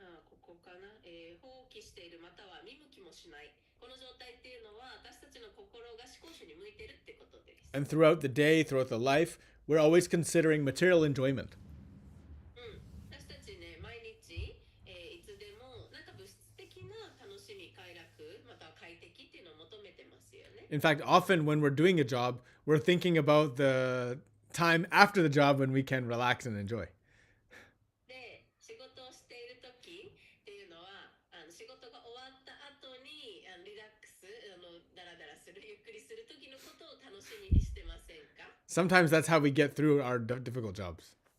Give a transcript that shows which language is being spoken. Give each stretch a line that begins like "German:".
Japanese: ここかな、放棄しているまたは見向きもしない。この状態っていうのは私たちの心が思考主に向いてるってことです。
English: And throughout the day, throughout the life, we're always considering material enjoyment.
Japanese: 私たちね、毎日、いつでもなんか物質的な楽しみ、快楽、または快適っていうのを求めてますよね。
English: In fact, often when we're doing a job, we're thinking about the time after the job when we can relax and enjoy.
Japanese: で、仕事をしている時っていうのは、仕事が終わった後にリラックス、ダラダラする、ゆっくりする時のことを楽しみにしてませんか？
English: Sometimes that's how we get through our difficult jobs.